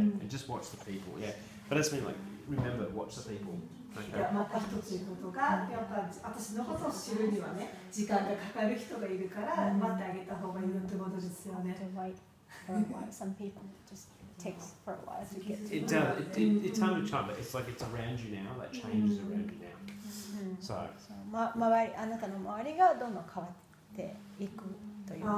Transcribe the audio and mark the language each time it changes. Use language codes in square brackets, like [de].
[en] Just watch the people, yeah. But it's been like, remember, watch the people. [ja] また一つ言うことが、やっぱ私のことを知るにはね、時間がかかる人がいるから待ってあげた方がいいってことですよね。 [en] Some people just takes for a while to get to It does. It's time to time, but it's like it's around you now. That change is around you now. So. [ja] 周り、あなたの周りがどんどん変わっていくというか。